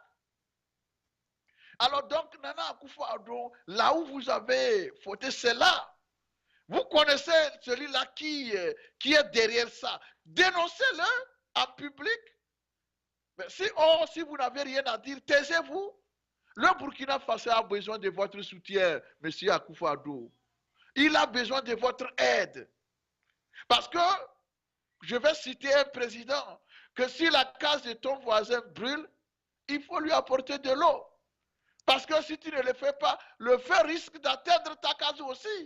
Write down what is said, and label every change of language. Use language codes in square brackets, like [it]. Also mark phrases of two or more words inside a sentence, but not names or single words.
[fr] Alors donc, Nana Akufo-Addo, là où vous avez fauté, c'est là. Vous connaissez celui-là qui est derrière ça. Dénoncez-le en public. Mais si vous n'avez rien à dire, taisez-vous. Le Burkina Faso a besoin de votre soutien, M. Akufo-Addo. Il a besoin de votre aide. Parce que, je vais citer un président, que si la case de ton voisin brûle, il faut lui apporter de l'eau. Parce que si tu ne le fais pas, le feu risque d'atteindre ta case aussi.